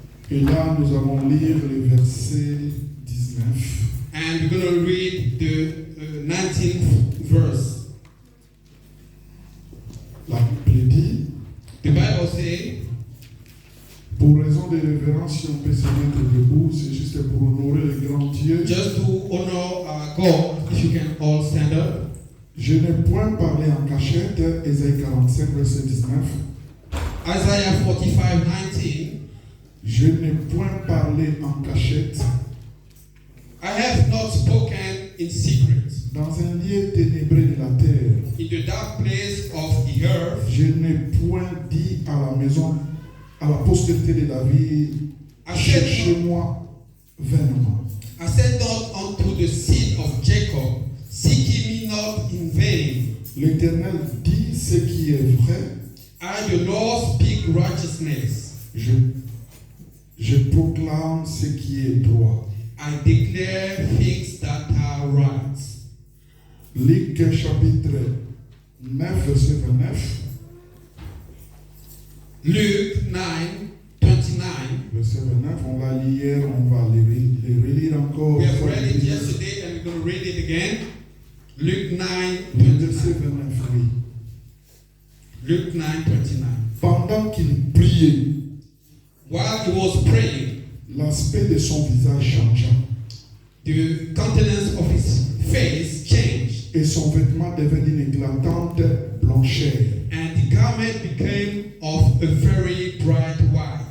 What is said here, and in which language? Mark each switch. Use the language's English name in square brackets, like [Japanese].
[French] Et là, nous allons lire le verset 19. [English] And we're going to read the 19th verse. [French] La Bible dit, [English] The Bible says, [French] pour raison de révérence, si on peut se mettre debout, c'est juste pour honorer le grand Dieu. [English] just to honor our God, if you can all stand up. [French] Je n'ai point parlé en cachette, Ésaïe 45, verset 19. [English] Isaiah 45, 19. [French] Je n'ai point parlé en cachette, [English] I have not spoken in secret. [French] dans un lieu ténébré de la terre. [English] In the dark place of the earth, [French] Je n'ai point dit à la maison, à la postérité de David, cherchez-moi vainement. [English] I said not unto the seed of Jacob, seek ye me not in vain. [French] L'Éternel dit ce qui est vrai, [English] I, the Lord, speak righteousness. [French] je proclame ce qui est droit. [English] I declare things that are right. [French] Luc chapitre 9, verset 29. [English] Luke 9, 29. [French] Verset 29, on l'a lu hier, on va le relire encore. [English] We have read it yesterday and we're going to read it again. Luke 9, [French] Le verset 29. 29, oui. [English] Luke 9, 29. [French] Pendant qu'il priait, [English] While he was praying, [French] l'aspect de son visage changea [English] the countenance of his face changed, [French] et son vêtement devint d'une éclatante blancheur. [English] and the garment became of a very bright white.